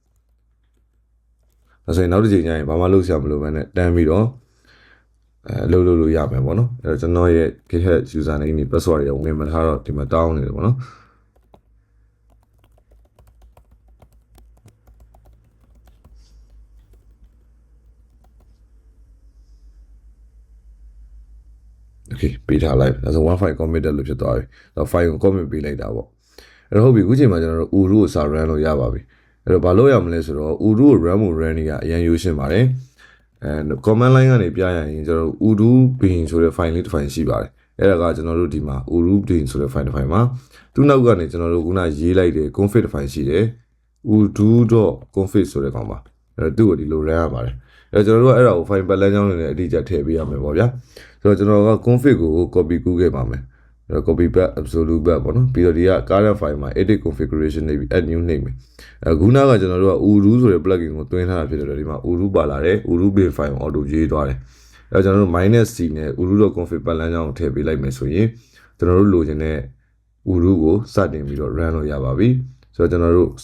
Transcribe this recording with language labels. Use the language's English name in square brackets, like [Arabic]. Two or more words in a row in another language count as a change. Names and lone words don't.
[Burmese] ဒါဆိုရင်နောက်တစ်ချိန်ကျရင်ဘာမှလုပ်ရမလို့ပဲနဲ့တန်းပြီးတော့လုပ်လို့ရမယ်ပေါ့နော်အဲ့တော့ကျွန်တော်ရဲ့ GitHub username နဲ့ password တွေဝင်မထားတော့ဒီမှာတောင်းနေတယ်ပေါ့နော် โอเคပေးထားလိုက်ဒါဆို [English] one file committed [Burmese] လို့ဖြစ်သွားပြီတော့ file ကို commit ပေးလိုက်တာပေါ့အဲ့တော့ဟုတ်ပြီအခုချိန်မှာကျွန်တော်တို့ Uru ကိုစာ run လို့ရပါပြီအဲ့တော့ဘာလို့ရမလဲဆိုတော့ Uru ကို run ဖို့ run နေရအရင်ရိုးရှင်းပါတယ် [English] command line [Burmese] ကနေပြရရင်ကျွန်တော်တို့ Uru bin ဆိုတဲ့ file လေးတစ် file ရှိပါတယ်အဲ့ဒါကကျွန်တော်တို့ဒီ မှာ Uru bin ဆိုတဲ့ file တစ် file မှာသူ့နောက်ကနေကျွန်တော်တို့ခုနရေးလိုက်တဲ့ config တစ် file ရှိတယ် udo.config ဆိုတဲ့ကောင်ပါအဲ့တော့သူ့ကိုဒီလို run ရပါတယ်အဲ့တော့ကျွန်တော်တို့ကအဲ့ဒါကို file ပတ်လမ်းကြောင်းနဲ့အတိအကျထည့်ပေးရမယ်ပေါ့ဗျာဆိုတော့ကျွန်တော်က config ကို copy ကူးခဲ့ပါမယ်အဲ့တော့ [English] copy back absolute back [Burmese] ပေါ့နော်ပြီးတော့ဒီက [English] current file [Burmese] မှာ [English] edit configuration [Burmese] နေပြီး [English] add new [Burmese] နှိပ်မယ်အခု နောက်ကကျွန်တော်တို့က Uru ဆိုတဲ့ plugin ကိုတွင်းထားတာဖြစ်တယ်ဒီမှာ Uru ပါလာတယ် Uru bin file ကို auto ရေးသွားတယ်အဲ့တော့ကျွန်တော်တို့ -c နဲ့ uru.config ပတ်လမ်းကြောင်းကိုထည့်ပေးလိုက်မယ်ဆိုရင်ကျွန်တော်တို့လိုချင်တဲ့ Uru ကိုစတင်ပြီးတော့ run လို့ရပါပြီဆိုတော့ကျွန်တော်တို့စ